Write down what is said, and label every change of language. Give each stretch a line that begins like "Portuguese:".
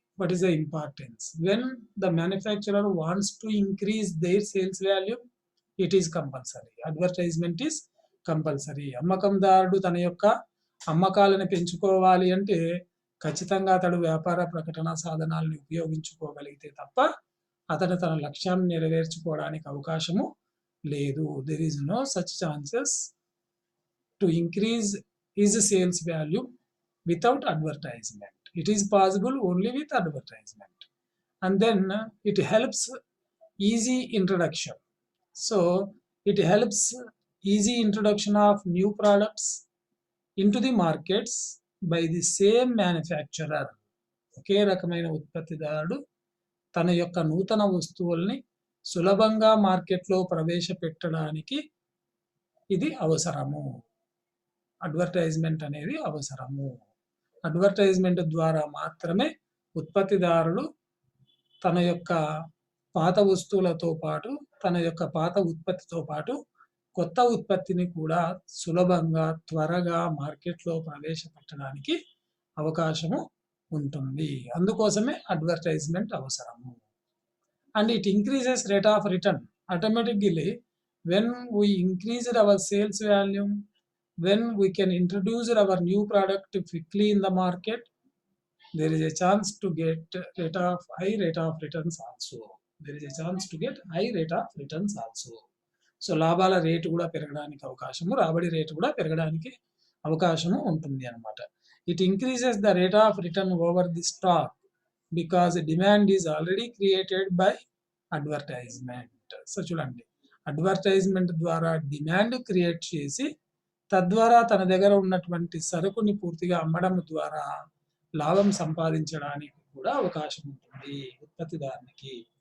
English: What is the importance? When the manufacturer wants to increase their sales value, it is compulsory. Advertisement is compulsory.
Telugu: అమ్మకందారుడు తన యొక్క అమ్మకాలను పెంచుకోవాలి అంటే ఖచ్చితంగా అతడు వ్యాపార ప్రకటన సాధనాలను ఉపయోగించుకోగలిగితే తప్ప అతను తన లక్ష్యాన్ని నెరవేర్చుకోవడానికి అవకాశము లేదు.
English: There is no such chances to increase his sales value without advertisement. It is possible only with advertisement. And then it helps easy introduction. So it helps easy introduction of new products into the markets by the same manufacturer.
Telugu: ఒకే రకమైన ఉత్పత్తిదారుడు తన యొక్క నూతన వస్తువుల్ని సులభంగా మార్కెట్లో ప్రవేశపెట్టడానికి ఇది అవసరము. అడ్వర్టైజ్మెంట్ అనేది అవసరము. అడ్వర్టైజ్మెంట్ ద్వారా మాత్రమే ఉత్పత్తిదారుడు తన యొక్క పాత వస్తువులతో పాటు, తన యొక్క పాత ఉత్పత్తితో పాటు కొత్త ఉత్పత్తిని కూడా సులభంగా, త్వరగా మార్కెట్లో ప్రవేశపెట్టడానికి అవకాశము ఉంటుంది. అందుకోసమే అడ్వర్టైజ్మెంట్ అవసరము.
English: And it increases rate of return. Automatically when we increased our sales value, when we can introduce our new product quickly in the market, there is a chance to get high rate of returns also. There is a chance to get high rate of returns also.
Telugu: So లాభాల rate కూడా పెరగడానికి అవకాశము, రాబడి rate కూడా పెరగడానికి అవకాశము ఉంటుంది అన్నమాట.
English: It increases the rate of return over the stock because demand is already created by advertisement.
Telugu: So చూడండి, అడ్వర్టైజ్మెంట్ ద్వారా డిమాండ్ క్రియేట్ చేసి తద్వారా తన దగ్గర ఉన్నటువంటి సరుకుని పూర్తిగా అమ్మడం ద్వారా లాభం సంపాదించడానికి కూడా అవకాశం ఉంటుంది ఉత్పత్తిదారునికి.